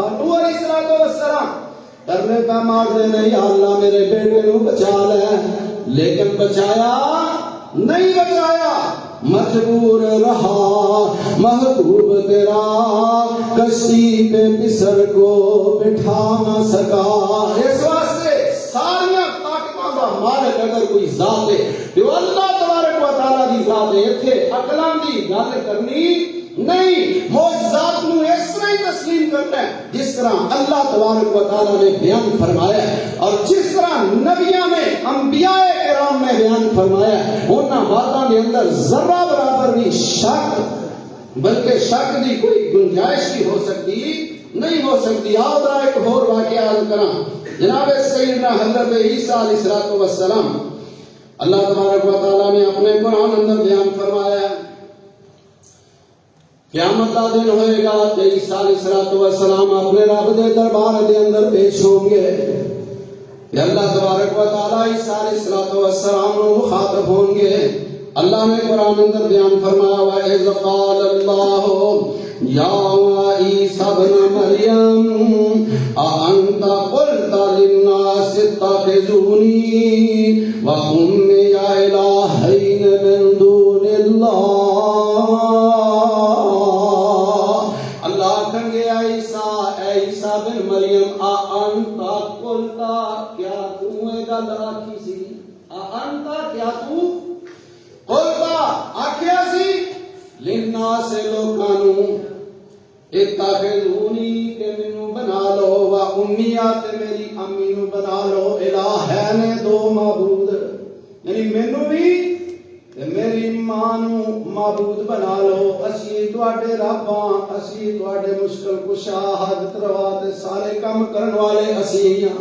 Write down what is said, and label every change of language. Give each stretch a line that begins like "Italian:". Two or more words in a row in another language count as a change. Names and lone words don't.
Urdu: نوح علیہ السلام کرنے پہ مار دینے، یا اللہ میرے بیٹے نو بچا لے، لیکن بچایا نہیں، بچایا، مجبور رہا محبوب تیرا، کشتی پہ پسر کو بٹھا نہ سکا۔ اس واسطے ساریاں طاقتوں کا مالک اگر کوئی ذات ہے تو اللہ تبارک و تعالیٰ دی ذات ہے۔
Punjabi: اتھے عقلاں دی گل کرنی نہیں، معجزات نو اس طرح ہی تسلیم کرنا ہے جس طرح اللہ تبارک و تعالیٰ نے بیان فرمایا ہے، اور جس طرح نبیاں نے، انبیاء کرام نے بیان فرمایا ہے، انہاں باتاں دے اندر ذرہ برابر بھی شک، بلکہ شک دی کوئی گنجائش بھی ہو سکتی نہیں ہو سکتی۔ آؤ ذرا ایک اور واقعہ عرض کراں۔ جناب سیدنا حضرت عیسیٰ علیہ السلام، اللہ تبارک و تعالیٰ نے اپنے قرآن اندر بیان فرمایا ہے، قیامت کا دن ہوئے گا کہ عیسیٰ علیہ السلام اپنے رب دے دربار دے اندر پیش ہوں گے، کہ اللہ تبارک و تعالیٰ عیسیٰ علیہ السلام کو مخاطب ہوں گے۔
Urdu: اللہ نے قرآن اندر بیان فرمایا،
Arabic: وَإِذْ قَالَ اللَّهُ يَا عِيسَى ابْنَ مَرْيَمَ أَأَنْتَ قُلْتَ لِلنَّاسِ اتَّخِذُونِي وَأُمِّيَ إِلَٰهَيْنِ مِن دُونِ اللَّهِ۔
Urdu: اللہ کہیں گے اے عیسیٰ بن مریم،
Arabic: أَأَنْتَ قُلْتَ،
Punjabi: کیا تو یہ گل آکھی سی، أَأَنْتَ کیا تو قلتا آکھیا سی، للناس لوکانو اتخذونی کہ منو بنا لو، و امیات میری امی نو بنا لو، الہین دو معبود، یعنی منو بھی میری ماں نو معبود بنا لو، اسی تواڈے رب ہاں، اسی تواڈے مشکل کشا، حاجت روا تے سارے کام کرن والے اسی ہاں۔